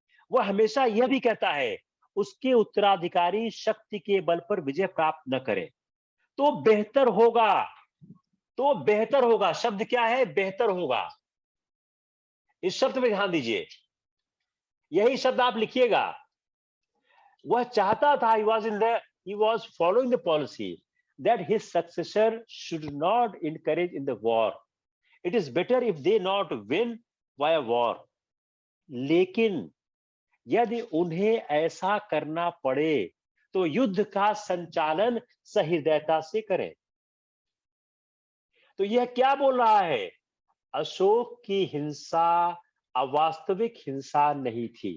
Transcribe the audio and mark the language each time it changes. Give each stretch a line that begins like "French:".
Hindi: वह हमेशा यह भी कहता है उसके उत्तराधिकारी शक्ति के बल पर विजय प्राप्त न करे तो बेहतर होगा। तो बेहतर होगा शब्द क्या है? बेहतर होगा। इस शब्द पे ध्यान दीजिए, यही शब्द आप लिखिएगा। वह चाहता था,
English: he was following the policy that his successor should not encourage in the war. It is better if they not win by a war.
Hindi: लेकिन यदि उन्हें ऐसा करना पड़े तो युद्ध का संचालन सहृदयता से करें। तो यह क्या बोल रहा है? अशोक की हिंसा अवास्तविक हिंसा नहीं थी।